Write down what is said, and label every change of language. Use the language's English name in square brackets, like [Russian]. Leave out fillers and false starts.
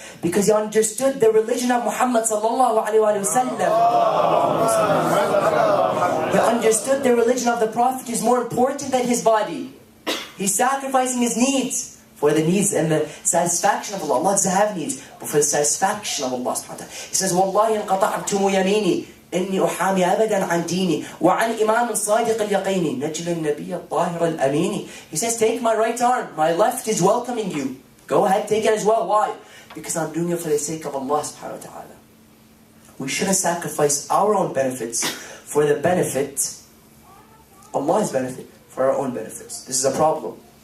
[English] Because he understood the religion of Muhammad sallallahu alayhi wa sallam. He understood the religion of the Prophet is more important than his body. He's sacrificing his needs for the needs and the satisfaction of Allah. Allah doesn't have needs, but for the satisfaction of Allah subhanahu wa ta'ala. He says, [Arabic] وَاللَّهِ انْقَطَعْتُمُ يَمِينِي إني أحامي أبدا عن ديني وعن إمام صادق اليقين نجل النبي الطاهر الأمين. [English] He says, take my right arm. My left is welcoming you. Go ahead, take it as well. Why? Because I'm doing it for the sake of Allah subhanahu wa ta'ala. We shouldn't sacrifice our own benefits for the benefit, Allah's benefit, for our own benefits. This is a problem.